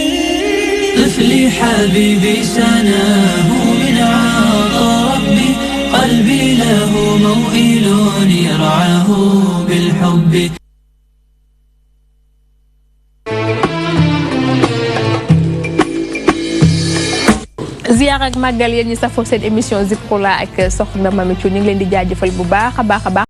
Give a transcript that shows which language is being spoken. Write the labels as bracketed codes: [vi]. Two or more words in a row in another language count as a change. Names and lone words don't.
[ar] طفلي حبيبي سناه من عطا ربي قلبي له موئل يرعاه بالحب [wo] ziyaar ak màggal yéen ñi safoo seen émission Zikroulah ak soxna Mamy Thioune ñu ngi leen di jaajëfal bu baax a baax a baax